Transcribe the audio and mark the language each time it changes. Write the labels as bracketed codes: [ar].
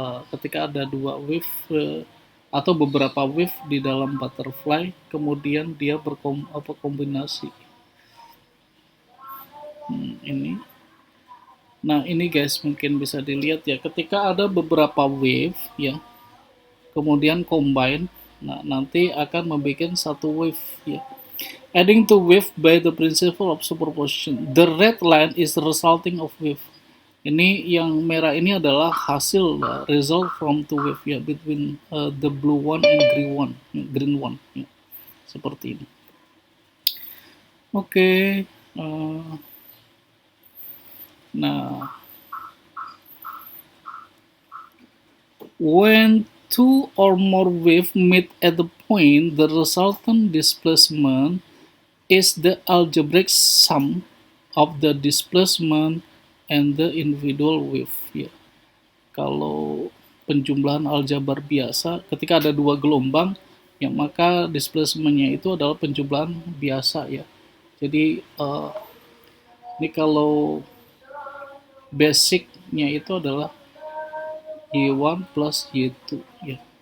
[id] Ketika ada dua wave atau beberapa wave di dalam butterfly, kemudian dia berkombinasi. Ini. Nah, ini guys mungkin bisa dilihat ya, ketika ada beberapa wave ya, kemudian combine, nah nanti akan membuat satu wave ya. [en] Adding to wave by the principle of superposition. The red line is the resulting of wave. [id] Ini yang merah ini adalah hasil [en] result from two wave [id] ya, [en] between the blue one and green one [id] ya. Seperti ini. Oke. [en] Nah, when two or more waves meet at the point, the resultant displacement is the algebraic sum of the displacement and the individual wave. [id] Ya. Kalau penjumlahan aljabar biasa, ketika ada dua gelombang, ya maka displacementnya itu adalah penjumlahan biasa ya. Jadi ini kalau basicnya itu adalah Y1 plus Y2 ya.